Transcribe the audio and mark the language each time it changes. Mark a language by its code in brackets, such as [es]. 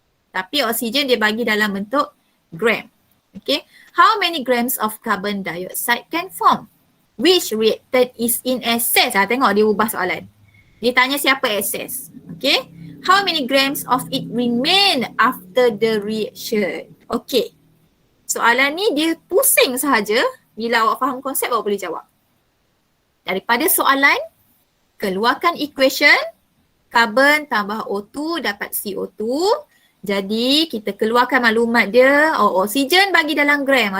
[ms] Tapi oksigen dia bagi dalam bentuk gram. [en] Okay. How many grams of carbon dioxide can form? Which reactant is in excess? [ms] Tengok dia ubah soalan. Dia tanya siapa excess. Okay. [en] How many grams of it remain after the reaction? [ms] Okay. Soalan ni dia pusing sahaja. Bila awak faham konsep, awak boleh jawab. Daripada soalan, keluarkan equation. Carbon tambah O2 dapat CO2. Jadi kita keluarkan maklumat dia. Oksigen bagi dalam gram.